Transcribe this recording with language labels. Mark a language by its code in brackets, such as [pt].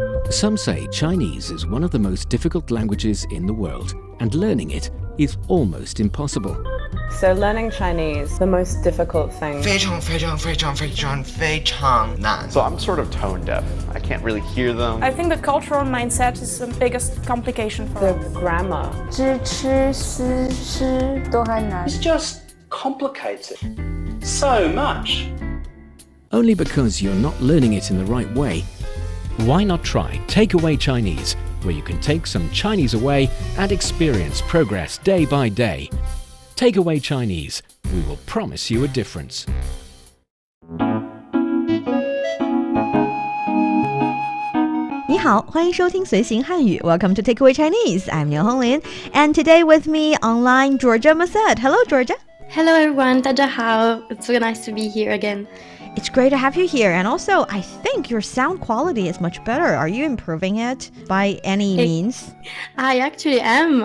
[en] Some say Chinese is one of the most difficult languages in the world, and learning it is almost impossible. So learning Chinese, the most difficult thing. [zh] 非常非常非常非常非常难 [en] So I'm sort of tone deaf. I can't really hear them. I think the cultural mindset is the biggest complication for The us. grammar. [zh] 知吃思诗都还难 [en] It's just complicated. So much. Only because you're not learning it in the right way. Why not try Takeaway Chinese, where you can take some Chinese away and experience progress day by day. Takeaway Chinese, we will promise you a difference. [zh] 你好，欢迎收听随行汉语 [en] Welcome to Takeaway Chinese. I'm Niu Honglin. And today with me online, Georgia Massad. Hello, Georgia. Hello everyone, [zh] 大家好. [en] It's so nice to be here again. It's great to have you here. And also, I think your sound quality is much better. Are you improving it by any means? I actually am.